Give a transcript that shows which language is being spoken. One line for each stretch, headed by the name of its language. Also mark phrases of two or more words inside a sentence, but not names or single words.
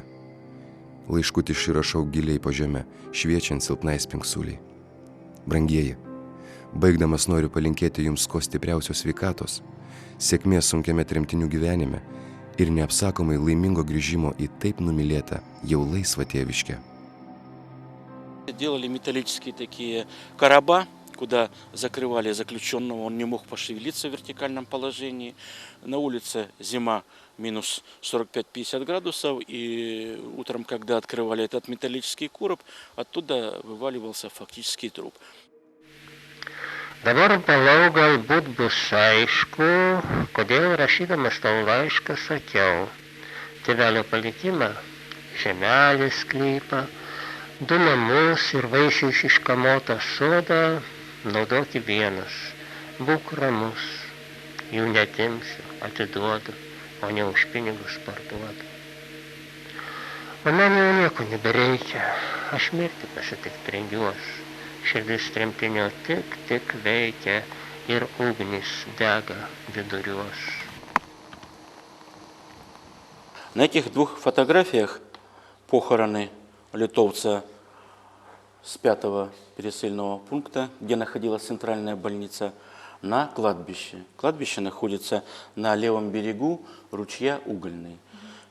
Lithuanian: Laiškutį išrašau giliai po žeme, šviečiant silpnai spingsuliai. Brangieji, baigdamas noriu palinkėti jums kuo stipriausios sveikatos, sėkmės sunkiame tremtinių gyvenime ir neapsakomai laimingo grįžimo į taip numylėtą, jau laisvą tėviškę.
Russian: Делали металлические такие короба, куда закрывали заключенного, он не мог пошевелиться в вертикальном положении. На улице зима минус 45-50 градусов, и утром, когда открывали этот металлический короб, оттуда вываливался фактически труп.
Lithuanian: Dabar palau galbūt bus aišku, kodėl rašydamas tau laišką sakiau. Tėvelio palikimą, žemelės sklypą, 2 namus ir vaisiais iškamotą sodą naudoti vienas. Būk ramus, jų netimsiu, atiduodu, o ne už pinigus parduodu. O man jau nieko nebereikia, aš mirti pasitikt rengiuos. Širdis tremtinio tik veikia ir ugnis dega viduriuos.
Russian: На этих 2 фотографиях похороны литовца с 5-го пересыльного пункта, где находилась центральная больница, на кладбище. Кладбище находится на левом берегу ручья Угольный.